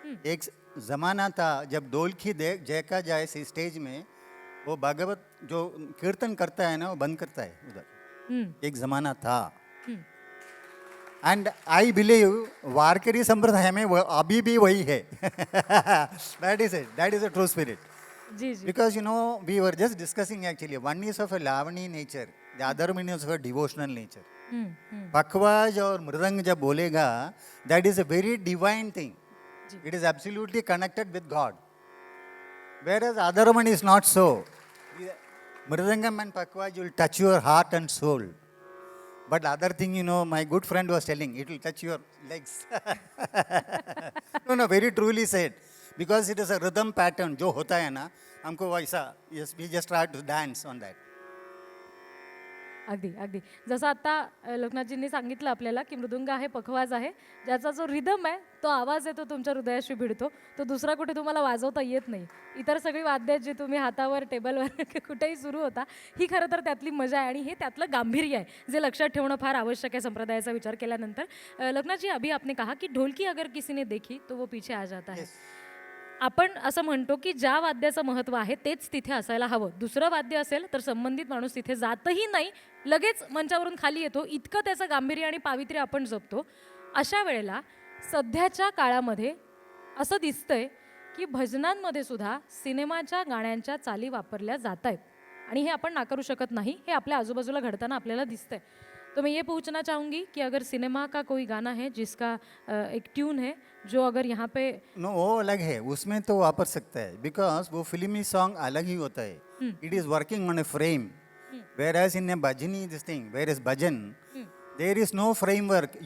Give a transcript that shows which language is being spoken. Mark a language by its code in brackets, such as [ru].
[hi] एक ज़माना था जब ढोलकी देखा जाए स्टेज में, वो भागवत जो कीर्तन करता है ना वो बंद करता है उधर. एक ज़माना था. [en] and I believe [hi] वारकरी संप्रदाय में अभी भी वही है. [en] That is a true spirit. [hi] Ji ji. [en] Because we were just discussing actually, one is of a Lavani nature, the other one is of a devotional nature. [hi] पखवाज और मृदंग जब बोलेगा, [en] that is a very divine thing. It is absolutely connected with God. Whereas other one is not so. Mridangam and pakvaj will touch your heart and soul. But other thing, my good friend was telling, it will touch your legs. No, very truly said. Because it is a rhythm pattern, [hi] जो होता है ना, हमको वैसा, [en] yes, we just try to dance on that. [mr] अगदी अगदी. जसं आता लोकनाथजींनी सांगितलं आपल्याला की मृदुंग आहे, पखवाज आहे, ज्याचा जो रिदम आहे तो आवाज आहे तो तुमच्या हृदयाशी भिडतो, तो दुसरा कुठे तुम्हाला वाजवता येत नाही. इतर सगळी वाद्य जी तुम्ही हातावर टेबलवर कुठेही सुरू होता, ही खरं तर त्यातली मजा आहे आणि हे त्यातलं गांभीर्य आहे जे लक्षात ठेवणं फार आवश्यक आहे संप्रदायाचा विचार केल्यानंतर. [hi] लोकनाथ जी, अभी आपने कहा की ढोलकी अगर किसी ने देखी तो वो पीछे आ जाता है. [mr] आपण असं म्हणतो की ज्या वाद्याचं महत्त्व आहे तेच तिथे असायला हवं. दुसरं वाद्य असेल तर संबंधित माणूस तिथे जातही नाही, लगेच मंचावरून खाली येतो, इतकं त्याचं गांभीर्य आणि पावित्र्य आपण जपतो. अशा वेळेला सध्याच्या काळामध्ये असं दिसतंय की भजनांमध्ये सुद्धा सिनेमाच्या गाण्यांच्या चाली वापरल्या जात आहेत आणि हे आपण नाकारू शकत नाही. हे आपल्या आजूबाजूला घडताना आपल्याला दिसतंय. [hi] तो मैं ये पूछना चाहूँगी कि अगर सिनेमा का कोई गाना है जिसका एक ट्यून है जो अगर यहाँ पे नो, वो अलग है, उसमें तो वापर सकता है, बिकॉज वो फिल्मी सॉन्ग अलग ही होता है. [en] It is working on a frame. Whereas in a bhajani this thing, where is bhajan, there is no framework.